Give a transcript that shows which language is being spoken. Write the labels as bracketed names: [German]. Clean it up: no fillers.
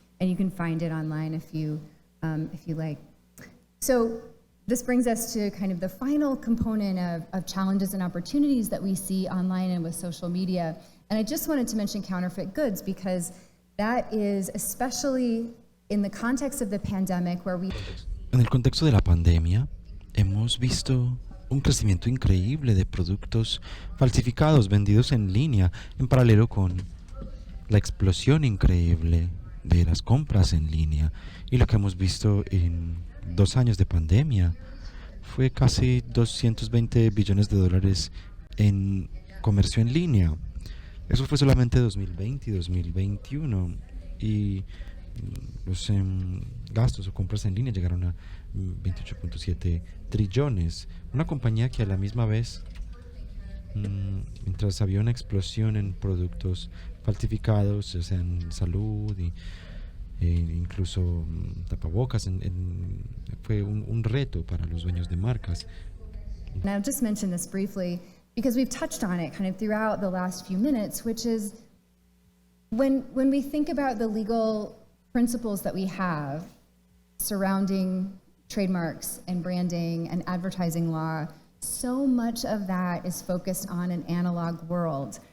[English] And you can find it online if you like. So this brings us to kind of the final component of challenges and opportunities that we see online and with social media. And I just wanted to mention counterfeit goods because that is especially in the context of the pandemic where we... [Spanish] En el contexto de la pandemia, hemos visto un crecimiento increíble de productos falsificados vendidos en línea, en paralelo con la explosión increíble de las compras en línea. Y lo que hemos visto en 2 años de pandemia fue casi 220 billones de dólares en comercio en línea. Eso fue solamente 2020 y 2021. Y los gastos o compras en línea llegaron a 28.7 trillones. Una compañía que a la misma vez, mientras había una explosión en productos falsificados, o sea, en salud y incluso tapabocas, fue un reto para los dueños de marcas. [English] And I'll just mention this briefly because we've touched on it kind of throughout the last few minutes, which is when we think about the legal principles that we have surrounding trademarks and branding and advertising law, so much of that is focused on an analog world.